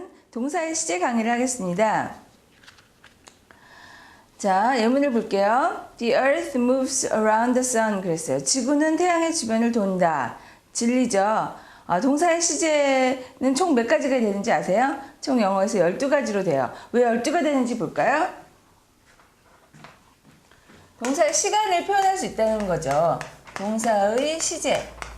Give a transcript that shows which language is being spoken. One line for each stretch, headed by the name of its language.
Korean: 동사의 시제 강의를 하겠습니다. 자, 예문을 볼게요.
English: The earth moves around the sun
Korean: 그랬어요. 지구는 태양의 주변을 돈다. 진리죠? 동사의 시제는 총 몇 가지가 되는지 아세요? 총 영어에서 12가지로 돼요. 왜 12가 되는지 볼까요? 동사의 시간을 표현할 수 있다는 거죠. 동사의 시제.